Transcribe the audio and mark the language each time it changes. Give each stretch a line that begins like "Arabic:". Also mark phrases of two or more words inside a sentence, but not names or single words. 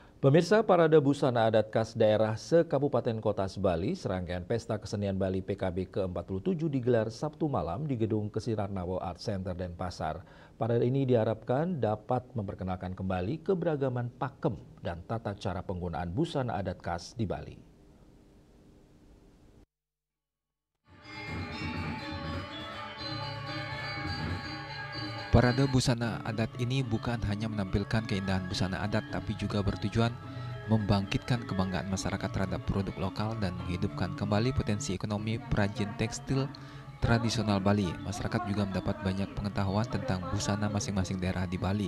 Indonesian: Pemirsa, Parade Busana Adat Khas Daerah se-Kabupaten Kota Bali, serangkaian Pesta Kesenian Bali PKB ke-47 digelar Sabtu malam di Gedung Kesirarnawo Art Center Denpasar. Parade ini diharapkan dapat memperkenalkan kembali keberagaman pakem dan tata cara penggunaan busana adat khas di Bali. Parade busana adat ini bukan hanya menampilkan keindahan busana adat, tapi juga bertujuan membangkitkan kebanggaan masyarakat terhadap produk lokal dan menghidupkan kembali potensi ekonomi perajin tekstil tradisional Bali. Masyarakat juga mendapat banyak pengetahuan tentang busana masing-masing daerah di Bali.